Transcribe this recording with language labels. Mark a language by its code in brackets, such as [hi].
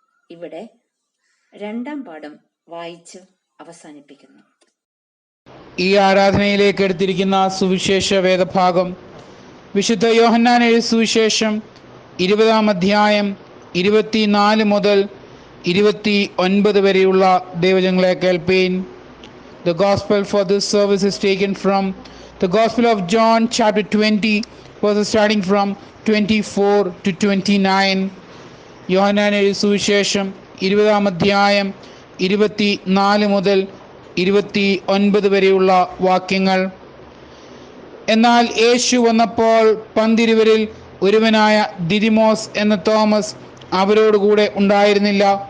[ml] ഇവിടെ രണ്ടാം പാഠം വായിച്ച് അവസാനിപ്പിക്കുന്നു. ഈ ആരാധനയിലേക്ക് എടുത്തിരിക്കുന്ന സുവിശേഷ വേദഭാഗം വിശുദ്ധ യോഹന്നാൻ എഴുതിയ സുവിശേഷം 20-ാം അധ്യായം 24 മുതൽ 29 വരെയുള്ള ദൈവജനങ്ങളെ കേൾപ്പീൻ. [en] The gospel for this service is taken from the Gospel of John chapter 20 verses starting from 24 to 29. [ml] യോഹന്നാൻ എഴുതിയ സുവിശേഷം 20-ാം അധ്യായം 24 മുതൽ 29 വരെയുള്ള വാക്യങ്ങൾ. എന്നാൽ യേശു വന്നപ്പോൾ പന്തിരുവരിൽ ഒരുവനായ ദിദിമോസ് എന്ന തോമസ് അവരോടുകൂടെ ഉണ്ടായിരുന്നില്ല.